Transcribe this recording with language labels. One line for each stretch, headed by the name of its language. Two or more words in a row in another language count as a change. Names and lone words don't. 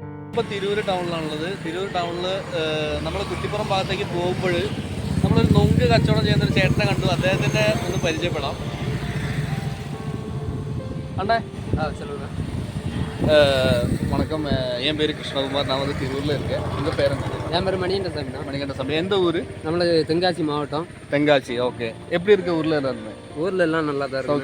Malayalam: ഇപ്പോൾ തിരൂർ ടൗണിലാണുള്ളത്. തിരൂർ ടൗണിൽ നമ്മൾ കുറ്റിപ്പുറം ഭാഗത്തേക്ക് പോകുമ്പോൾ നമ്മളൊരു നൊങ്ക് കച്ചവടം ചെയ്യുന്നൊരു ചേട്ടനെ കണ്ടു. അദ്ദേഹത്തിൻ്റെ ഒന്ന് പരിചയപ്പെടാം.
Tamil: அண்ணா சொல்லுங்க. வணக்கம். என் பேர் கிருஷ்ணகுமார். நான் வந்து திருவூரில் இருக்கேன். உங்கள் பேர் என்ன? என் பேர் மணிகண்டன் தான். மணிகண்டன் சாமி. எந்த ஊர்? நம்மளுக்கு தென்காசி மாவட்டம். தென்காசி. ஓகே. எப்படி இருக்க ஊரில் இருந்தாங்க? ஊரில் எல்லாம் நல்லா தான் இருக்கு.